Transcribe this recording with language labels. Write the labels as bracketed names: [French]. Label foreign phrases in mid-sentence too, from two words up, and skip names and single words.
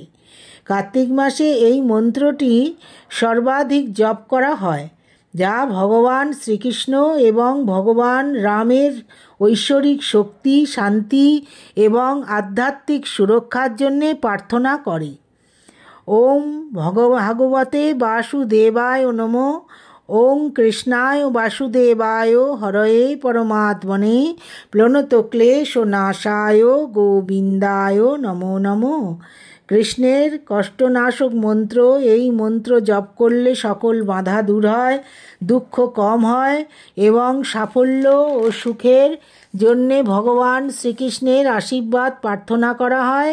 [Bangla] কার্তিক মাসে এই মন্ত্রটি সর্বাধিক জপ করা হয়, যা ভগবান শ্রীকৃষ্ণ এবং ভগবান রামের ঐশ্বরিক শক্তি, শান্তি এবং আধ্যাত্মিক সুরক্ষার জন্যে প্রার্থনা করে। [Sanskrit] ওম ভগবতে বাসুদেবায় নমঃ। ওম কৃষ্ণায় বাসুদেবায় হরয়ে পরমাত্মনে প্লনতক্লেশনাশায় গোবিন্দায় নমো নমঃ। [Bangla] কৃষ্ণের কষ্টনাশক মন্ত্র। এই মন্ত্র জপ করলে সকল বাধা দূর হয়, দুঃখ কম হয় এবং সাফল্য ও সুখের জন্যে ভগবান শ্রীকৃষ্ণের আশীর্বাদ প্রার্থনা করা হয়।